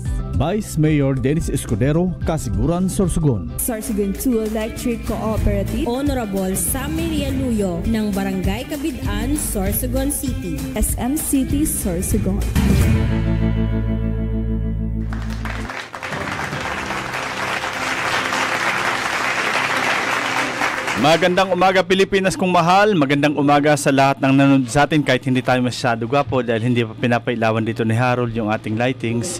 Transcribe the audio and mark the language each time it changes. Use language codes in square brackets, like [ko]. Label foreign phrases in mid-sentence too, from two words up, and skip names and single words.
[tl] Vice Mayor Dennis Escudero, Kasiguran, Sorsogon. Sorsogon 2 Electric Cooperative, Honorable Sammy Rialuyo ng Barangay Kabidaan, Sorsogon City, SM City, Sorsogon. Magandang umaga Pilipinas kong mahal. Magandang umaga sa lahat ng nanonood sa atin kahit hindi tayo masyado gwapo dahil hindi pa pinapailawan dito ni Harold yung ating lightings.